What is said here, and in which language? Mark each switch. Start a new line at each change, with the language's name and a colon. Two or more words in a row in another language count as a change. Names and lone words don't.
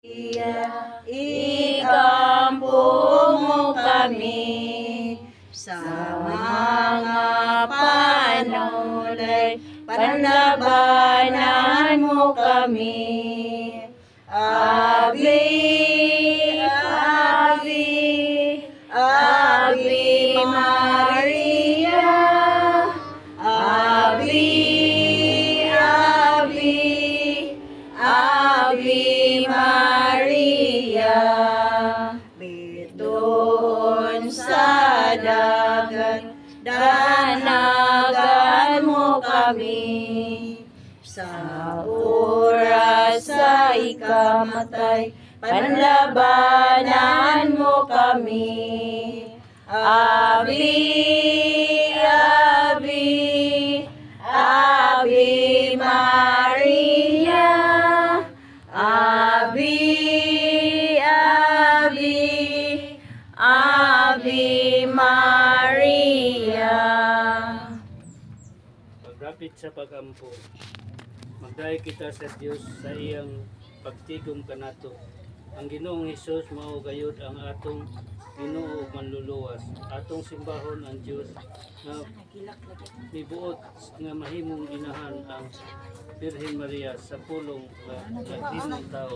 Cebuano: Ikampo mo kami sa mga panulay, panlabanan mo kami.
Latin: Ave, Ave, Ave Maria, Ave, Ave, Ave Maria.
Cebuano: Bitoon sa dagat, danagan mo kami. Sa oras sa ikamatay, panlabanan mo kami.
Latin: Ave, Ave, Ave Maria, Ave, Ave, Ave Maria.
Cebuano: Pagrapit sa pagampo, magdayo kita sa Dios sa iyang pagtigom kanato. Ang Ginoong Hesus mao gayud ang atong Ginoo ug manluluwas. Atong simbahon ang Dios nga mibuot nga mahimong inahan ang Birhen Maria sa pulong nga nagdinong tao.